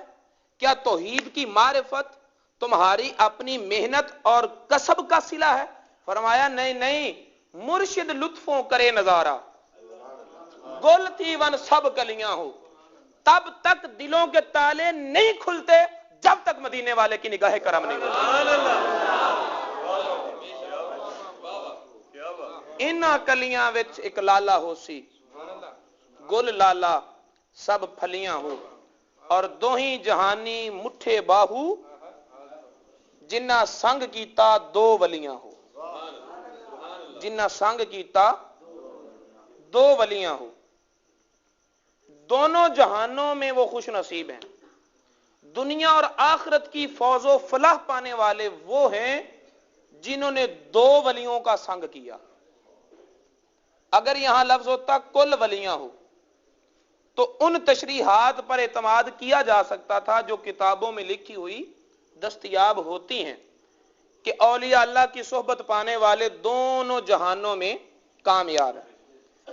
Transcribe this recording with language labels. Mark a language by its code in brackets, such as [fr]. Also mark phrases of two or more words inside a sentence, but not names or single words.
[ur] کیا توحید کی معرفت تمہاری اپنی محنت اور کسب کا صلہ ہے؟ فرمایا نہیں نہیں، [pa] مرشد لطفوں کرے نظارہ گل تھی ون سب کلیاں ہو۔ [ur] تب تک دلوں کے تالے نہیں کھلتے جب تک مدینے والے کی نگاہ کرم نہیں ہوتی۔ [pa] انہاں کلیاں وچ ایک لالا ہو سی، گل لالا سب پھلیاں ہو، اور دوہی جہانی مٹھے باہو جنہ سنگ کیتا 2 ولیاں ہو۔ جنہ سنگ کیتا 2 ولیاں ہو۔ [ur] دونوں جہانوں میں وہ خوش نصیب ہیں۔ دنیا اور آخرت کی فوز و فلاح پانے والے وہ ہیں جنہوں نے 2 ولیوں کا سنگ کیا۔ اگر یہاں لفظ ہوتا [pa] کل ولیاں ہو [ur] تو ان تشریحات پر اعتماد کیا جا سکتا تھا جو کتابوں میں لکھی ہوئی دستیاب ہوتی ہیں کہ اولیاء اللہ کی صحبت پانے والے دونوں جہانوں میں کامیاب ہیں۔